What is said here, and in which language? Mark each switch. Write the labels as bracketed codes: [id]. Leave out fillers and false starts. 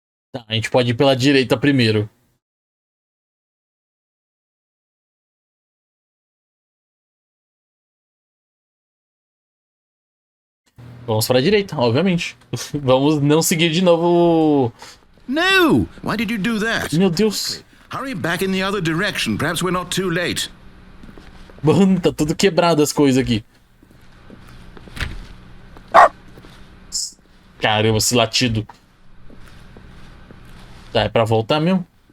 [pt] Tá, a gente pode ir pela direita primeiro. Vamos para a direita, obviamente. Vamos não seguir de novo. [en] No! Why did you do that? [pt] Meu Deus. [en] Hurry back in the other direction. Perhaps we're not too late. [pt] Mano, tá tudo quebrado as coisas aqui. Caramba, esse latido. Tá, é pra voltar mesmo?